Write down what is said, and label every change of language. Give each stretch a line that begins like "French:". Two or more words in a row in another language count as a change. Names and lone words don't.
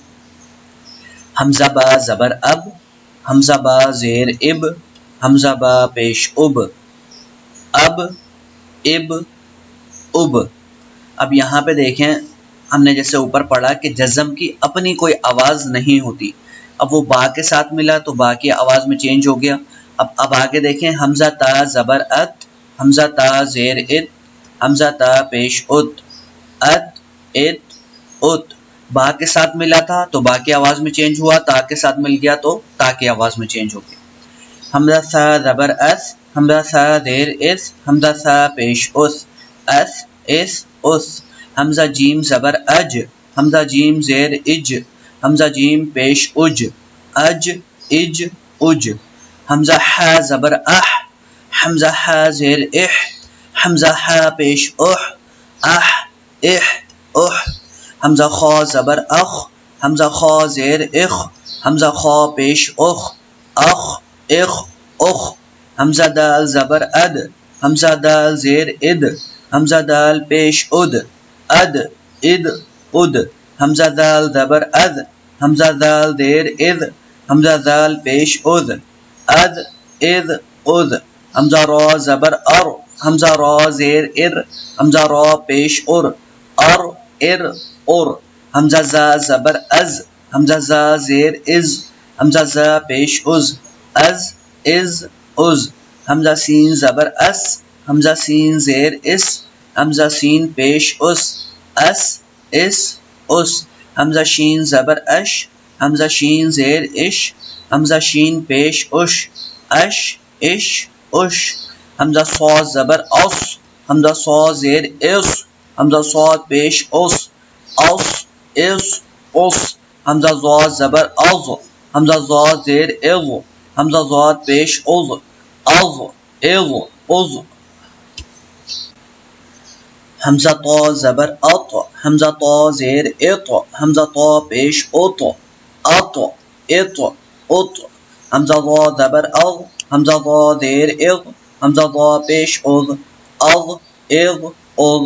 Urdu: حمزہ با زبر اب، حمزہ با زیر اب، حمزہ با پیش اب، اب اب اب۔ اب یہاں پہ دیکھیں، ہم نے جیسے اوپر پڑھا کہ جزم کی اپنی کوئی آواز نہیں ہوتی۔ اب وہ با کے ساتھ ملا تو با کی آواز میں چینج ہو گیا۔ اب آگے دیکھیں، حمزہ تا زبر ات، حمزہ تا زیر ات، حمزہ تا پیش ات، ات ات ات۔ با کے ساتھ ملا تھا تو با کی آواز میں چینج ہوا، تا کے ساتھ مل گیا تو تا کی آواز میں چینج ہو گیا۔ حمزہ ثا زبر اس، حمزہ ثا زیر اس، حمزہ ثا پیش اس، اس اس اس۔ حمزہ جیم زبر اج، حمزہ جیم زیر اج، حمزہ جیم پیش اج، اج اج اج۔ حمزہ ح زبر اح، حمزہ ح زیر اح، حمزہ ح پیش اح، اح اح اح۔ حمزہ خا زبر اخ، حمزہ خا زیر اخ، حمزہ خا پیش اخ، اخ اخ اخ۔ حمزہ دال زبر اد، حمزہ دال زیر اد، حمزہ دال پیش اد، اد اد اد۔ حمزہ دال زبر اد، حمزہ دال زیر اد، حمزہ دال پیش اد، اد اد اد۔ حمزہ را زبر ار، حمزہ را زیر ار، حمزہ را پیش ار، ار ار ار۔ حمزہ زا زبر از، حمزہ زا زیر از، حمزہ زا پیش از، از از از۔ حمزہ سین زبر اس، حمزہ سین زیر اس، حمزہ سین پیش اس، اس اس اس۔ حمزہ شین زبر اش، حمزہ شین زیر اش، حمزہ شین پیش اش، اش اش اش۔ حمزہ صاد زبر اس، حمزہ صاد زیر اس، حمزہ صاد پیش اس، اس اس اس۔ حمزہ ضاد زبر از، حمزہ ضاد زیر از، حمزہ ضاد پیش از، از از از۔ حمزہ طا زبر اط، حمزہ طا زیر اط، حمزہ طا پیش اط، اط اط اط۔ حمزہ ضا زبر اغ، حمزہ ضا زیر اغ، حمزہ ضا پیش اغ، اغ اغ اغ۔